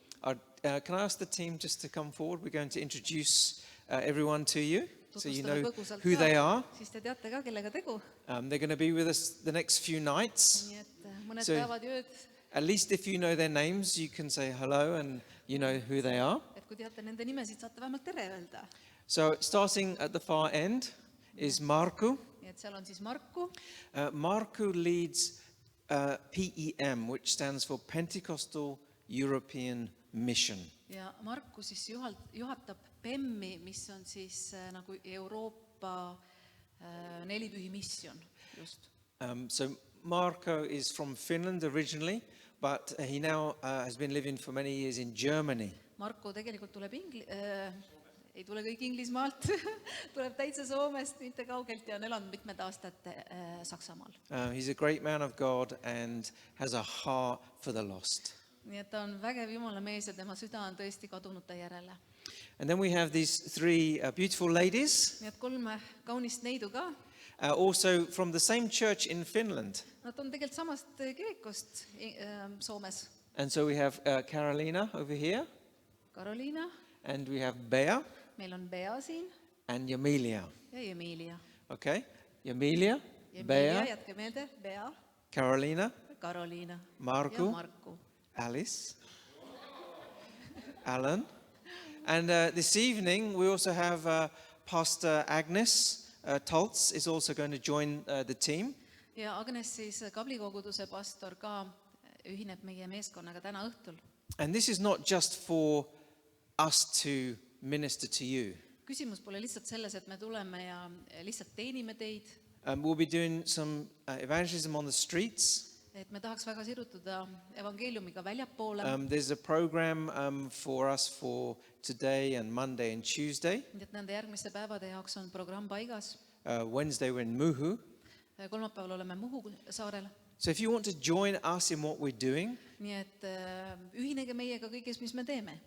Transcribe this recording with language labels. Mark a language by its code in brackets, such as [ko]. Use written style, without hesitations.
[en] Can I ask the team just to come forward? We're going to introduce everyone to you, so you know who they are. [et] Siis te teate ka, kellega tegu. [en] They're going to be with us the next few nights. [et] Nii et mõned [en] So- [et] päevad ja ööd, [en] At least if you know their names, you can say hello and you know who they are. [et] et kui teate nende nimesid, saate vähemalt tere öelda. [en] So starting at the far end is Marku. [et] Nii et seal on siis Marku. [en] Marku leads PEM, which stands for Pentecostal European Mission. [et] Ja Marku siis juhatab PEM-i, mis on siis nagu Euroopa nelipühi missioon just. [en] So Marko is from Finland originally, but he now has been living for many years in Germany. [et] Marku tegelikult tuleb ei tule kõik Inglismaalt, tuleb täitsa Soomest, mitte kaugelt ja on elanud mitmed aastad Saksamaal. [en] He's a great man of God and has a heart for the lost. [et] Nii et ta on vägev Jumala mees ja tema süda on tõesti kadunute järele. [en] And then we have these 3 beautiful ladies, [et] Nii et 3 kaunist neidu ka. [en] also from the same church in Finland. [et] Nad on tegelikult samast kirikust Soomes. [en] And so we have Carolina over here, [et] Karoliina, [en] and we have Bea [et] meil on Bea siin [en] and Yamilia. [et] ja Emilia. [en] Okay, Yamilia, [et] Emilia, Bea, jätke meelde, Bea, [en] Carolina, [et] Karoliina [en] Marku, [et] ja Marku. [en] Alice, Alan. And this evening we also have Pastor Agnes Toltz is also going to join the team. [et] Ja Agnes siis Kablikoguduse pastor ka ühineb meie meeskonnaga täna õhtul. [en] And this is not just for us to minister to you. [et] Küsimus pole lihtsalt selles, et me tuleme ja lihtsalt teenime teid, [en] We'll be doing some evangelism on the streets. [et] et me tahaks väga sirutuda evangeeliumiga väljapoole. [en] There's a program for us for today and Monday and Tuesday. [et] Nii et nende järgmiste päevade jaoks on programm paigas. [en] Wednesday we're in Muhu. [et] Kolmapäeval oleme Muhu saarel. [en] So if you want to join us in what we're doing, [et] Nii et ühinege meiega kõiges, mis me teeme.